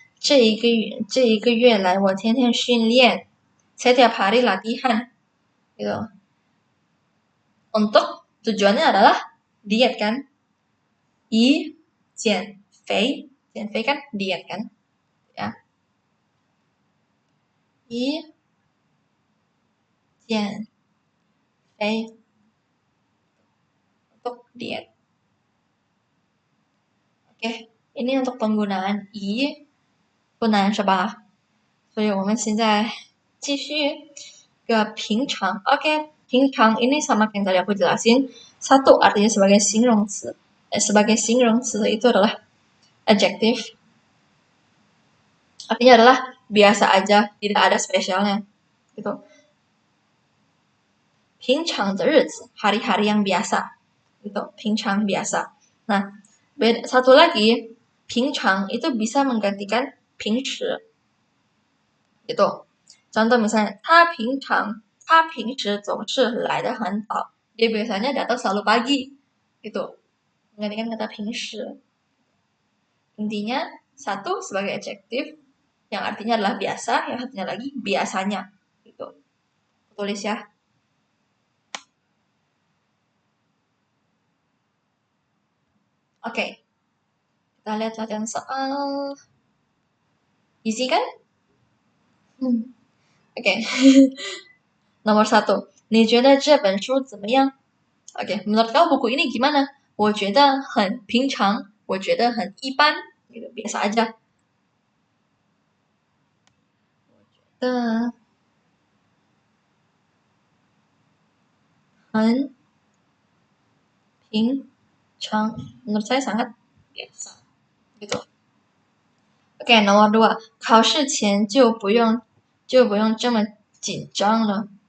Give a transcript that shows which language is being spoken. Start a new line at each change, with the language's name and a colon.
Chinese: 这一个月来我天天训练.
Indonesian: Setiap hari latihan. Gitu. Untuk tujuannya adalah diet kan? 减肥kan diet kan? Ya. 减肥 untuk diet. Oke, ini untuk penggunaan
Chinese: 不难是吧？所以我们现在继续个平常.
Indonesian: Oke, 平常 ini sama yang tadi aku jelasin. 1 artinya sebagai 形容词. Sebagai 形容词 itu adalah adjective. Artinya adalah biasa aja, tidak ada spesialnya. Gitu.
Chinese: 平常的日子,
Indonesian: hari-hari yang biasa. Gitu, 平常 biasa. Nah, satu lagi, 平常 itu bisa menggantikan 平时. Gitu. Contoh misalnya,
Chinese: 他平时总是来得很早.
Indonesian: Dia biasanya datang selalu pagi. Gitu. Menggantikan kata 平时. Intinya, 1 sebagai adjektif, yang artinya adalah biasa, yang satunya lagi biasanya. Gitu. Tulis ya. Oke. Kita lihat latihan soal. Easy kan? Oke. Nomor 1.
Chinese: 你觉得这本书怎么样?
Indonesian: Oke, menurut kamu buku ini gimana?
Chinese: 我觉得很平常，我觉得很一般，
Indonesian: gitu, biasa aja.
Chinese: 我觉得很平常,
Indonesian: menurut saya sangat biasa. Gitu. Oke, nomor 2.
Chinese: 考试前就不用这么紧张了.